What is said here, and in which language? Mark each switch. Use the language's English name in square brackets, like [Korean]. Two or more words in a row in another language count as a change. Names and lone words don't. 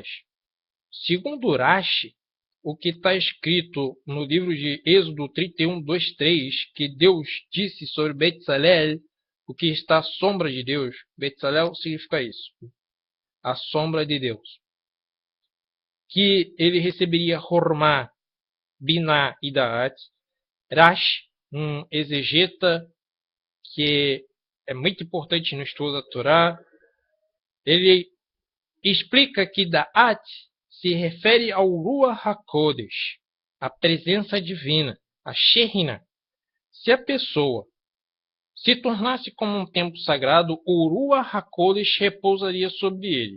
[Portuguese] Segundo Rashi, o que está escrito no livro de Êxodo 31, 2, 3, que Deus disse sobre Betzalel, o que está à sombra de Deus. Betzalel significa isso, a sombra de Deus. Que ele receberia Hormá, Biná e Da'at. Rashi, um exegeta que é muito importante no estudo da Torá, ele explica que Da'at se refere ao [Hebrew] רוח הקודש, [Portuguese] a presença divina, a Shekhinah. Se a pessoa se tornasse como um templo sagrado, o [Hebrew] רוח הקודש [Portuguese] repousaria sobre ele.